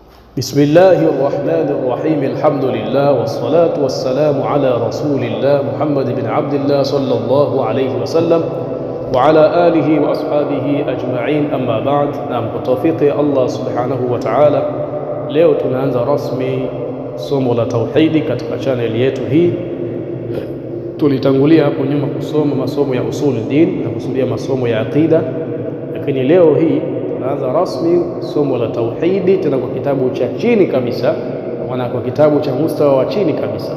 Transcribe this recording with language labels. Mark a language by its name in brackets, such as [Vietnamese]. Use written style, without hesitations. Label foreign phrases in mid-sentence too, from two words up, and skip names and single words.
[Arabic] بسم الله الرحمن الرحيم الحمد لله والصلاة والسلام على رسول الله محمد بن عبد الله صلى الله عليه وسلم وعلى آله وأصحابه أجمعين أما بعد. نعم بتوفيق الله سبحانه وتعالى [Swahili] leo tunaanza rasmi somo la tauhidi katika channel yetu hii. Tulitangulia hapo nyuma kusoma masomo ya [Arabic] أصول دين [Swahili] na kusudia masomo ya aqida, lakini leo hii tunaanza rasmi somo la tauhidi tena kwa kitabu cha chini kabisa, maana kwa kitabu cha mustawa wa chini kabisa.